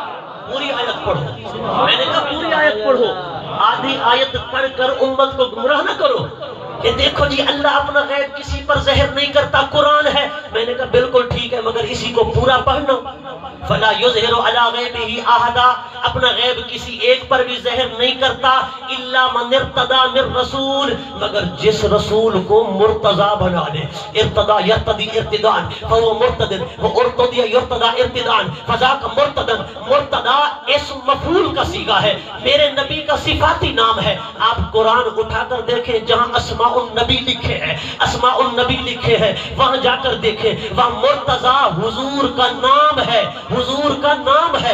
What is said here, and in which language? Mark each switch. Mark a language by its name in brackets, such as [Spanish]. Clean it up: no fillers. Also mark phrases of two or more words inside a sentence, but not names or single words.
[Urdu] پوری آیت پڑھو، میں نے کہا پوری آیت پڑھو، آدھی آیت پڑھ کر امت کو گمراہ نہ کرو کہ دیکھو جی اللہ اپنا غیب کسی پر ظاہر نہیں کرتا، قرآن ہے۔ میں نے کہا بالکل ٹھیک ہے، مگر اسی کو پورا پڑھنا۔ [Arabic] فلا یظہر علی غیبہ احدا، [Urdu] اپنا غیب کسی ایک پر بھی ظاہر نہیں کرتا، [Arabic] الا من ارتضی من رسول، [Urdu] مگر جس رسول کو مرتضی بنا لے۔ [Arabic] ارتضی یرتضی ارتداء فهو مرتد، وارتضی یرتضی ارتداء فذاک مرتد۔ [Urdu] مرتضی اسم مفعول کا صیغہ ہے، میرے نبی کا صفاتی نام ہے۔ آپ قرآن اٹھا کر دیکھیں، جہاں [Arabic] اسماء النبی [Urdu] لکھے ہیں، [Arabic] اسماء النبی [Urdu] لکھے ہیں، وہاں جا کر دیکھیں، وہاں مرتضی حضور کا نام ہے، حضور کا نام ہے۔